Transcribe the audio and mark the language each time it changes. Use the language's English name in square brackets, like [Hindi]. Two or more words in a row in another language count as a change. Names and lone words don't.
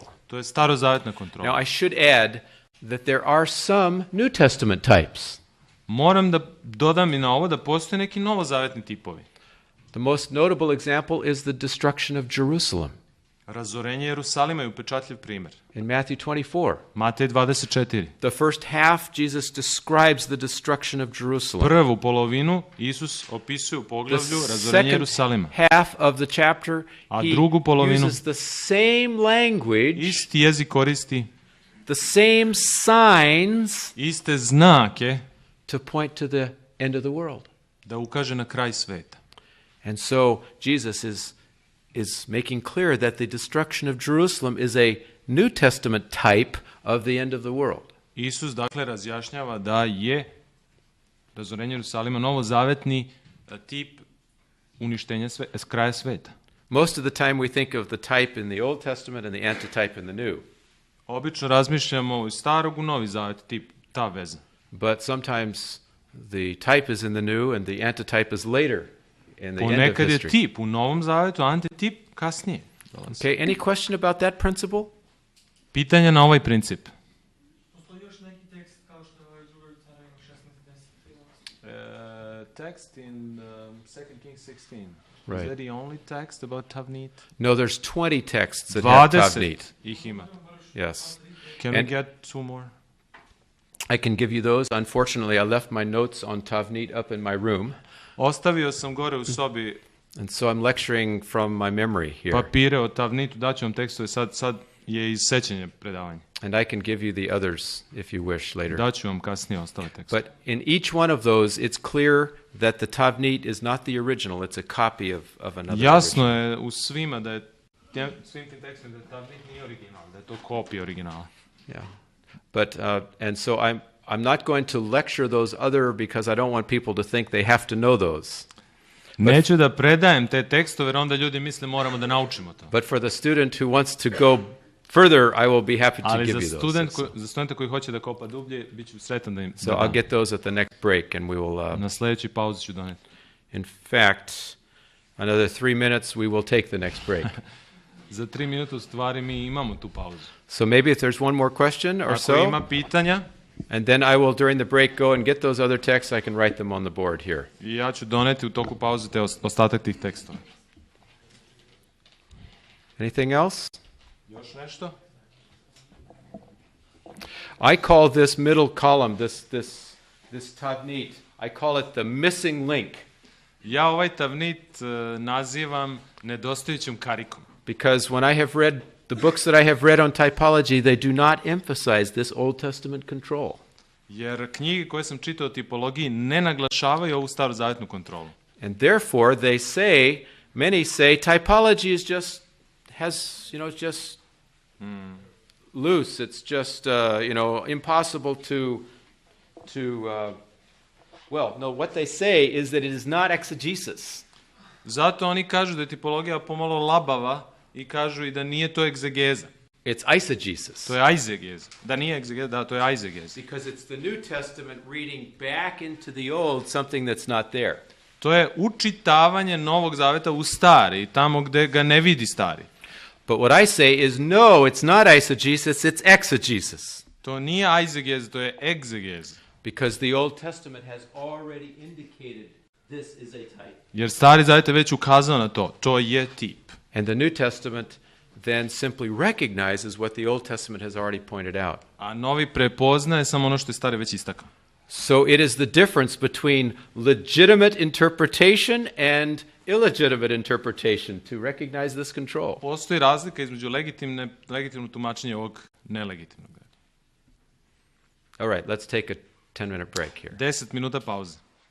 [Serbian] To je starozavetna kontrola. [English] Now I should add that there are some New Testament types. [Serbian] Moram da dodam i na ovo da postoje neki novozavetni tipovi. [English] The most notable example is the destruction of Jerusalem [Serbian] Razorenje Jerusalima je upečatljiv primjer. [English] in Matthew 24. [Serbian] Matej 24. [English] The first half, Jesus describes the destruction of Jerusalem. [Serbian] Prvu polovinu Isus opisuje u [English] The [Serbian] poglavlju razorenje [English] second [Serbian] Jerusalima. [English] half of the chapter, [Serbian] A [English] he [Serbian] drugu polovinu- [English] uses the same language, [Serbian] Isti jezik koristi, [English] the same signs [Serbian] iste znake [English] to point to the end of the world. [Serbian] da ukaže na kraj sveta. [English] And so Jesus is making clear that the destruction of Jerusalem is a New Testament type of the end of the world. [Serbian] Isus dakle razjašnjava da je razorenje Jerusalima novozavetni tip uništenja kraja sveta. [English] Most of the time we think of the type in the Old Testament and the antitype in the New. [Serbian] Obično razmišljamo iz starog u novi zavet, tip, ta veza. [English] But sometimes the type is in the New and the antitype is later in the end of [Serbian] Ponekad je [English] history. [Serbian] tip u novom zavetu, antitip kasnije. [English] Okay, any question about that principle? [Serbian] Pitanje na ovaj princip. Postoji još neki tekst kao što je ovaj drugoj carevima 16:10. [English] Text in 2 Kings 16. Right. Is that the only text about Tavnit? No, there's 20 texts that have [Serbian] 20 Tavnit. ih ima. [English] Yes. Can we And- get two more? I can give you those. Unfortunately, I left my notes on Tavnit up in my room, [Serbian] Ostavio sam gore u sobi [English] and so I'm lecturing from my memory here. [Serbian] papire o Tavnitu, daću vam tekstove, sad je iz sećanja predavanja. [English] And I can give you the others if you wish later. [Serbian] Daću vam kasnije ostale tekstove. [English] But in each one of those, it's clear that the Tavnit is not the original, it's a copy of another [Serbian] Jasno [English] original. [Serbian] je u svima da je svim tim tekstom da Tavnit nije original, da je to kopija originala. [English] Yeah. But, and so I'm not going to lecture those other because I don't want people to think they have to know those. [Serbian] Neću da predajem te tekstove jer onda ljudi misle moramo da naučimo to. [English] But for the student who wants to go further, I will be happy to [Serbian] Ali [English] give [Serbian] za [English] you those. [Serbian] studenta koji hoće da kopa dublje, bit ću sretan da im [English] So [Serbian] da [English] I'll [Serbian] dam. [English] get those at the next break and we will, [Serbian] Na sljedeći pauzi ću doneti. [English] in fact, another 3 minutes, we will take the next break. [Serbian] Za 3 minuta u stvari mi imamo tu pauzu. [English] So maybe if there's one more question or [Serbian] Ako [English] so, [Serbian] ima pitanja, [English] and then I will, during the break, go and get those other texts. I can write them on the board here. [Serbian] i ja ću doneti u toku pauze te ostatak tih tekstova. [English] Anything else? [Serbian] Još nešto? [English] I call this middle column, this Tavnit, I call it the missing link, [Serbian] Ja ovaj Tavnit nazivam nedostajućom karikom. [English] because when I have read the books that I have read on typology, they do not emphasize this Old Testament control. [Serbian] Jer knjige koje sam čitao o tipologiji ne naglašavaju ovu starozavetnu kontrolu. [English] And therefore, they say, many say, typology is just, it's just loose. It's just, impossible to no, what they say is that it is not exegesis. [Serbian] Zato oni kažu da je tipologija pomalo labava i kažu i da nije to egzegeza. [English] It's eisegesis. [Serbian] To je aizegeza. Da nije egzegeza, da, to je aizegeza. [English] Because it's the New Testament reading back into the Old something that's not there. [Serbian] To je učitavanje Novog Zaveta u stari, tamo gde ga ne vidi stari. [English] But what I say is, no, it's not eisegesis, it's exegesis. [Serbian] To nije aizegeza, to je egzegeza. [English] Because the Old Testament has already indicated this is a type. [Serbian] Jer Stari Zavet je već ukazao na to. To je tip. [English] And the New Testament then simply recognizes what the Old Testament has already pointed out. [Serbian] A Novi prepoznaje samo ono što je Stari već istakao. [English] So it is the difference between legitimate interpretation and illegitimate interpretation to recognize this control. [Serbian] Postoji razlika između legitimnog tumačenja ovog nelegitimnog. [English] All right, let's take a 10-minute break here. [Serbian] 10 minuta pauze.